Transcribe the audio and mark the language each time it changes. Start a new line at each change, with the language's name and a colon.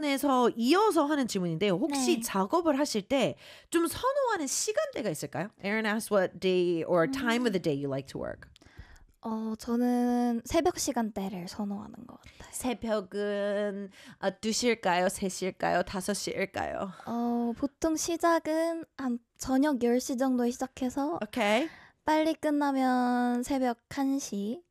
Korean: 그래서 이어서 하는 질문인데요. 혹시 네. 작업을 하실 때 좀 선호하는 시간대가 있을까요?
English: Aaron asked what day or time of the day you like to work.
Korean: 어 저는 새벽 시간대를 선호하는 것 같아요. 새벽은 2시일까요? 3시일까요? 5시일까요? 어 보통 시작은 한 저녁 10시 정도에 시작해서 오케이. 빨리 끝나면 새벽 1시.